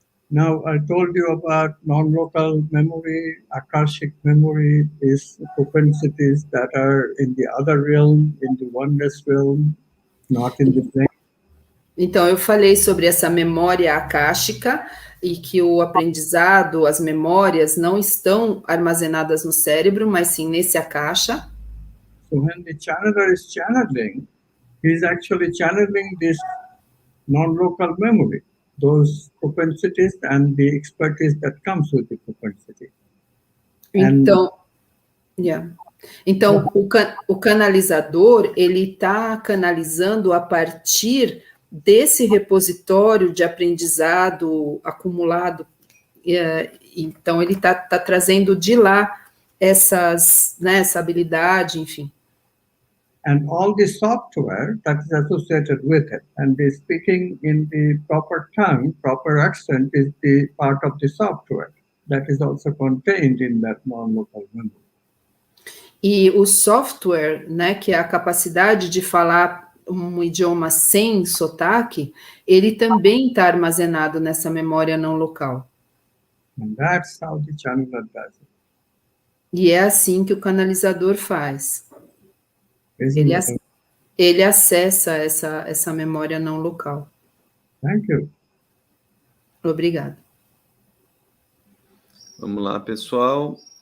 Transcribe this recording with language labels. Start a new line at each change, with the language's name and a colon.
English: Now, I told you about non-local memory, Akashic memory, these propensities that are in the other realm, in the oneness realm, not in the plane.
Portuguese: Então, eu falei sobre essa memória akáshica e que o aprendizado, as memórias não estão armazenadas no cérebro, mas sim nesse akasha.
English: So when the channeler is channeling, he's actually channeling this non-local memory, those propensities and the expertise that comes with the propensity.
Portuguese: Então, então o canalizador, ele está canalizando a partir desse repositório de aprendizado acumulado. Então, ele está trazendo de lá essa habilidade, enfim.
English: And all the software that is associated with it, and the speaking in the proper tongue, proper accent is the part of the software that is also contained in that non-local memory.
Portuguese: E o software, né, que é a capacidade de falar um idioma sem sotaque, ele também está armazenado nessa memória não local.
English: And that's how the channeler does it.
Portuguese: E é assim que o canalizador faz. Ele acessa essa memória não local.
English: Thank you.
Portuguese: Obrigada. Vamos lá, pessoal.